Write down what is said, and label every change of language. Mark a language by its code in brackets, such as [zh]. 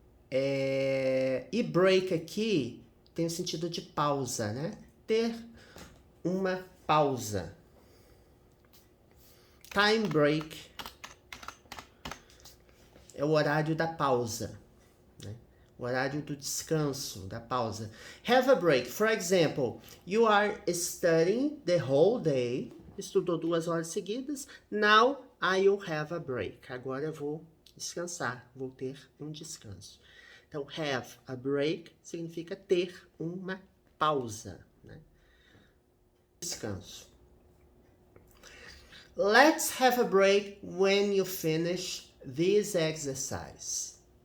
[pt] E break aqui tem o sentido de pausa, né? Ter uma pausa. Time break é o horário da pausa, né? O horário do descanso, da pausa. [en] Have a break. For example, you are studying the whole day. [pt] Estudou 2 horas seguidas. [en] Now I will have a break. [pt] Agora eu vou descansar, vou ter um descanso. Então, [en] have a break [pt] significa ter uma pausa, né? Descanso. [en] Let's have a break when you finish this exercise.